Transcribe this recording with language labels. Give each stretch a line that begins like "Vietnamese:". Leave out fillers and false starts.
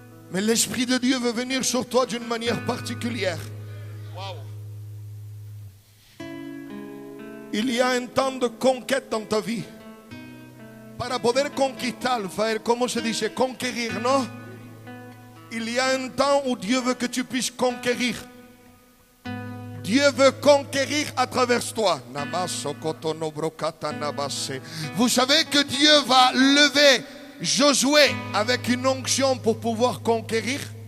French: Mais l'Esprit de Dieu veut venir sur toi d'une manière particulière. Il y a un temps de conquête dans ta vie.
Spanish: Para poder conquistar, ¿cómo se dice?
French: Conquérir, ¿no? Il y a un temps où Dieu veut que tu puisses conquérir. Dieu veut conquérir à travers toi. Vous savez que Dieu va lever Josué avec une onction pour pouvoir conquérir.